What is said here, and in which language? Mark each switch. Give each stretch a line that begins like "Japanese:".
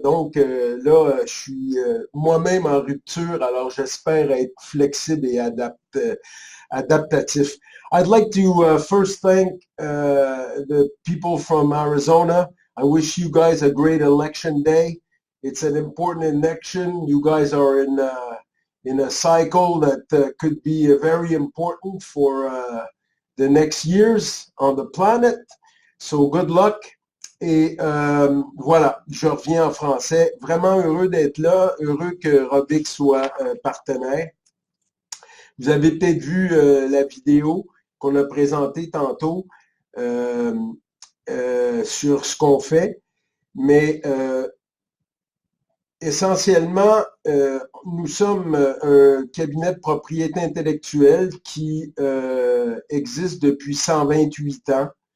French: Donc là, je suis moi-même en rupture, alors j'espère être flexible et adaptatif.
English: I'd like to first thank the people from Arizona. I wish you guys a great election day. It's an important election. You guys are in a cycle that could be very important for the next years on the planet. So good luck.
French: Et voilà, je reviens en français. Vraiment heureux d'être là, heureux que Robic soit partenaire. Vous avez peut-être vu la vidéo qu'on a présentée tantôt sur ce qu'on fait, mais essentiellement, nous sommes un cabinet de propriété intellectuelle qui existe depuis 128 ans.